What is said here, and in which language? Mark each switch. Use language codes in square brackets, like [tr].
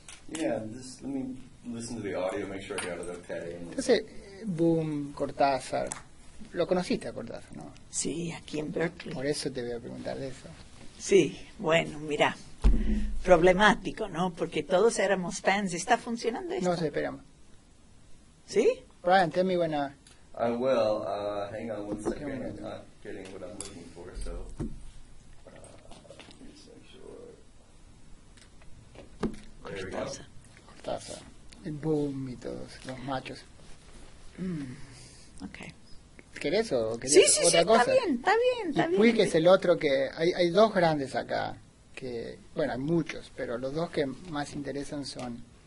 [en] Yeah, just let me listen to the audio, make sure I got it okay. And [es] entonces, Boom, Cortázar. Lo conociste a Cortázar, ¿no? Sí, aquí en Berkeley. Por eso te voy a preguntar de eso. Sí, bueno, mira, problemático, ¿no? Porque todos éramos fans. ¿Está funcionando esto? No sé, esperamos. ¿Sí? [en] Brian, tell me when... I will. Hang on one second. I'm not getting what I'm looking for, so let me just make sure. There we go. [es] Cortázar. Cortázar. El Boom y todos, los machos. Ok. ¿Querés o querés Sí, sí, sí, otra cosa? está bien, está bien, está Y bien. Puig es el otro que... Hay dos grandes acá, que... Bueno, hay muchos, pero los dos que más interesan son...